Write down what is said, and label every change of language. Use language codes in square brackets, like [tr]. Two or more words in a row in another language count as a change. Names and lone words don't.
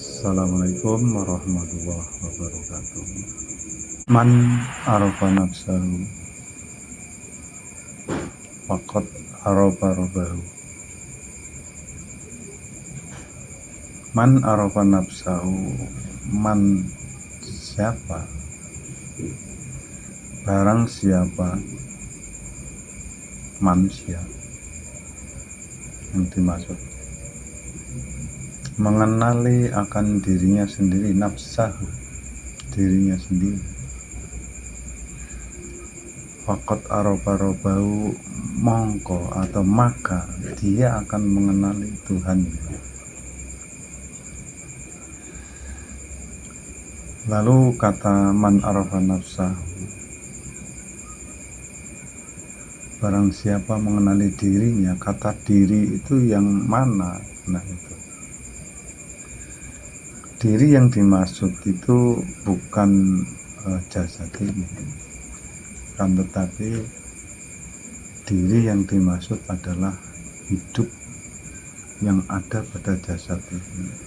[ar] السلام عليكم ورحمة الله وبركاته. من عرف نفسه فقد عرف ربه. من عرف نفسه, [id] man siapa, barang siapa manusia yang dimaksud mengenali akan dirinya sendiri, nafsahu, dirinya sendiri, [ar] فقد عرف ربه, [id] mongko atau maka dia akan mengenali Tuhannya. Lalu kata [ar] من عرف نفسه, [id] barang siapa mengenali dirinya, kata diri itu yang mana? Nah itu diri yang dimaksud itu bukan jasad ini, kan, tetapi diri yang dimaksud adalah hidup yang ada pada jasad ini.